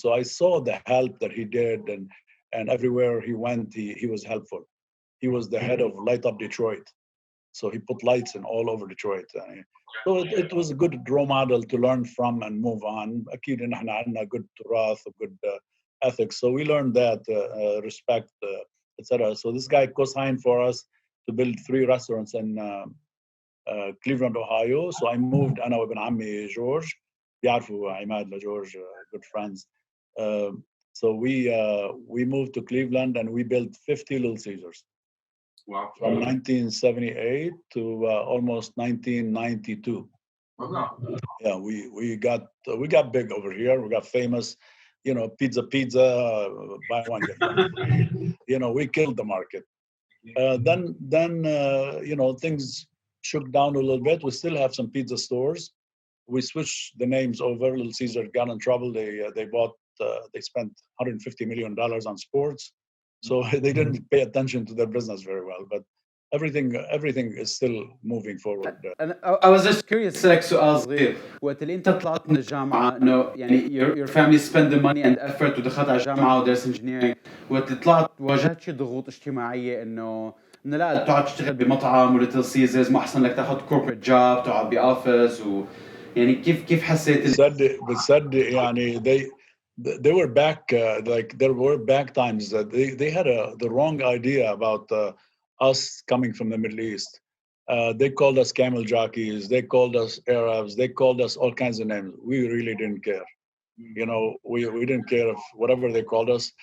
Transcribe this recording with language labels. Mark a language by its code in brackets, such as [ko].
[en] So I saw the help that he did, and everywhere he went, he was helpful. He was the head of Light Up Detroit, so he put lights in all over Detroit. So it was a good role model to learn from and move on. [ar] أكيد إن إحنا عندنا [en] good [ar] تراث, [en] good ethics. So we learned that respect, etc. So this guy co-signed for us to build 3 restaurants in Cleveland, Ohio. So I moved [ar] أنا وابن عمي جورج. بيعرفوا عماد لجورج, [en] good friends. So we moved to Cleveland and we built 50 Little Caesars. Wow. From 1978 to almost 1992. Yeah, we got big over here. We got famous, you know, pizza, buy one get one free. You know, we killed the market. Then you know, things shook down a little bit. We still have some pizza stores. We switched the names over. Little Caesar got in trouble. They spent $150 million on sports. So they didn't pay attention to their business very well, but everything is still moving forward. I was just curious [ar] اسالك سؤال صغير. وقت اللي انت طلعت من الجامعه انه يعني [en] your family spent the money and effort [ar] ودخلت على الجامعه ودرست engineering. وقت اللي طلعت واجهت شي ضغوط اجتماعيه انه لا تقعد تشتغل بمطعم وليتل سيزرز ما احسن لك تاخذ [en] corporate job [ar] تقعد باوفيس يعني كيف حسيت بتصدق يعني [en] they were back, like there were back times that they had the wrong idea about us coming from the Middle East. They called us camel jockeys, they called us Arabs, they called us all kinds of names. We really didn't care. You know, we didn't care if whatever they called us.